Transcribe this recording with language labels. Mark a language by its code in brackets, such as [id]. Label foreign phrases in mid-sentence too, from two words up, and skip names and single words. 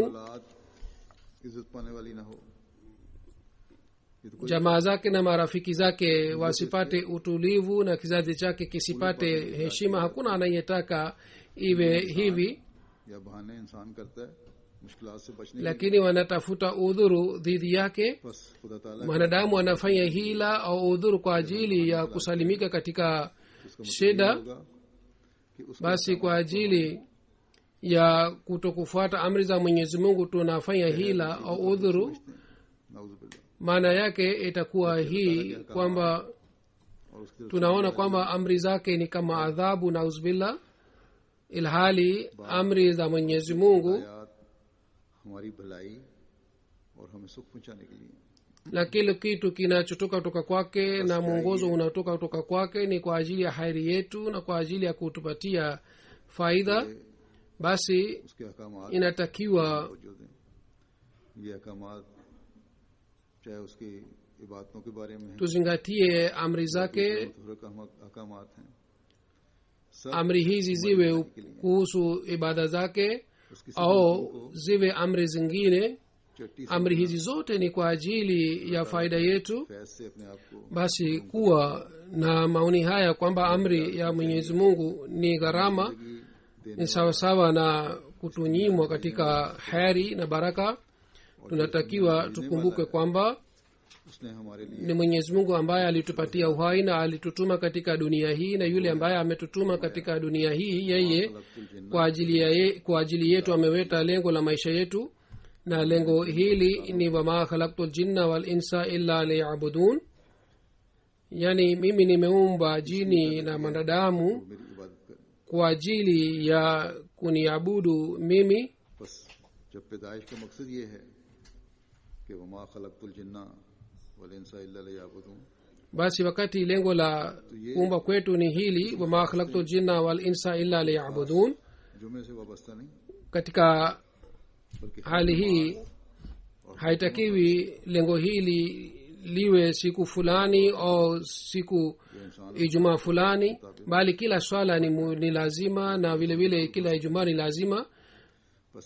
[ur] اولاد عزت پانے والی نہ ہو. یہ تو کوئی [sw] jamaa zake na marafiki zake wasipate utulivu na kizazi chake kisipate heshima? Hakuna anayetaka iwe hivi, [ur] یا بہانے انسان کرتا ہے مشکلات سے بچنے کے لیے. [sw] lakini wanatafuta udhuru dhidi yake. [ur] بس خدا تعالیٰ [sw] Mwanadamu anafanya hila au udhuru kwa ajili ya kusalimika katika shida. [ur] ہوگا کہ اس [sw] Basi kwa ajili ya kutokufuata amri za Mwenyezi Mungu tunafanya hila au udhuru. [ur] नाउजुबिल्लाह [sw] Maana yake itakuwa hii kwamba [ur] اور اس کے [sw] tunaona kwamba amri zake ni kama adhabu, nauzubillah, ilhali amri za Mwenyezi Mungu [ur] آیات ہماری بھلائی اور ہمیں سکھ پہنچانے کے لیے. [sw] na kile kitu kinachotoka kutoka kwake na mwongozo unatoka kutoka kwake ni kwa ajili ya hairi yetu na kwa ajili ya kutupatia faida. Basi [ur] اس کے احکامات [sw] inatakiwa [ur] توجہ دیں. یہ احکامات چاہے اس کی عبادتوں کے بارے میں ہے, [sw] tuzingatie amri zake. [ur] احکامات ہیں۔ سب [sw] Amri hizi ziwe kuhusu ibada zake au ziwe amri zingine. [ur] چٹی سے [sw] Amri hizi zote ni kwa ajili ya faida yetu. [ur] فیض سے اپنے آپ کو [sw] Basi kuwa na maoni haya kwamba amri ya Mwenyezi Mungu ni gharama ni sawasawa na kutunyimwa katika heri na baraka. Tunatakiwa tukumbuke kwamba [ur] اس نے ہمارے لیے [sw] ni Mwenyezi Mungu ambaye alitupatia uhai na alitutuma katika dunia hii, na yule ambaye ametutuma katika dunia hii, yeye kwa ajili yetu ameweka lengo la maisha yetu, na lengo hili ni [ar] وما خلقت الجن والإنس إلا ليعبدون, [sw] yani mimi nimeumba jini na mwanadamu [ur] میری عبادت کر. [sw] kwa ajili ya kuniabudu mimi. [ur] بس جب پیدائش کا مقصد یہ ہے کہ [ar] وما خلقت الجن والإنس إلا ليعبدون, [sw] Basi wakati lengo la kuumba kwetu ni hili, [ar] وما خلقت الجن والإنس إلا ليعبدون, [ur] جمعے سے وابستہ نہیں [sw] katika [ur] बल्कि [sw] hali hii haitakiwi lengo hili liwe siku fulani au siku [ur] جو انسان [sw] ijumaa fulani, bali kila swala ni lazima, na vile vile kila ijumaa ni lazima. [ur] بس ایک